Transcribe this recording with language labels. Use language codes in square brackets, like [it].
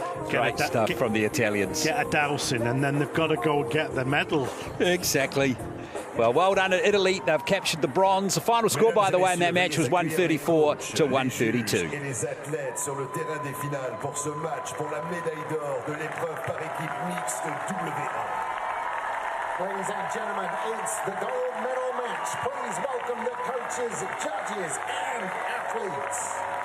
[en] Great stuff from the Italians. Get a dousing and then they've got to go get the medal. Exactly. Well, well done at Italy. They've captured the bronze. The final score, by the way, in that match was 134 to 132. [fr] Et les athlètes sur le terrain des finales pour ce match pour la médaille d'or de l'épreuve par équipe mixte W1. [en] Ladies and gentlemen, it's the gold medal match. Please welcome the coaches, judges, and athletes.